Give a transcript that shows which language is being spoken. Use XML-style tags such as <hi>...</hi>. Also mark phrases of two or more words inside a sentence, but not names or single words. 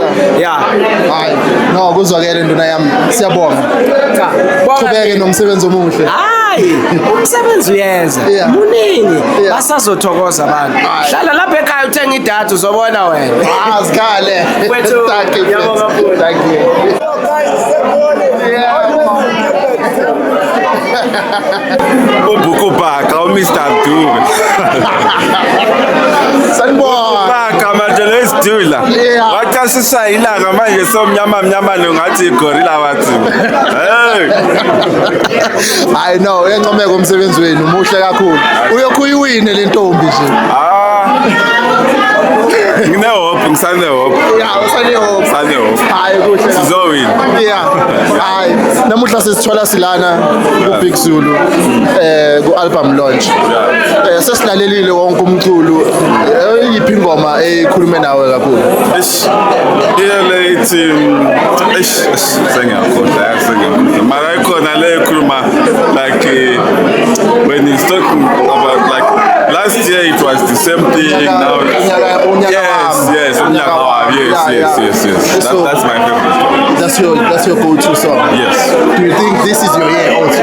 <zu>hayi no kuzwakele nduna yami siyabonga qhubeke nomsebenzi omuhle hayi umsebenzi uyenza muningi basazothokoza abantu hlala lapha ekhaya uthenga idatha uzobona wena asikhale yabonga</zu> <en>thank you</en> <zu>ubukupaka uMr Dube sanibona manje lesidula wachasisa ilanga manje somnyama lo ngathi igorilla wathi</zu> <en>I know</en> <zu>uyancomeka umsebenzi wenu muhle kakhulu uyokuyiwine le ntombi nje Ngine-hope, ngisane-hope. Yeah, usane-hope. Sane-hope. Hayi kuhle. Sizowina. Yeah. Hayi, namuhla sesithola silana ku-Big Zulu ku-</zu> <en>album launch.</en> <zu>Sesilalelile wonke umculo. Yiphi ingoma ekhulume nawe kakhulu? Ile ithi sengiyakhohlwa. Mara ikhona le ekhuluma</zu> <en>like when he's talking about like last year it was the same thing now. Yes, that's my favorite song. That's your go-to song. Yes. Do you think this is your year also?</en>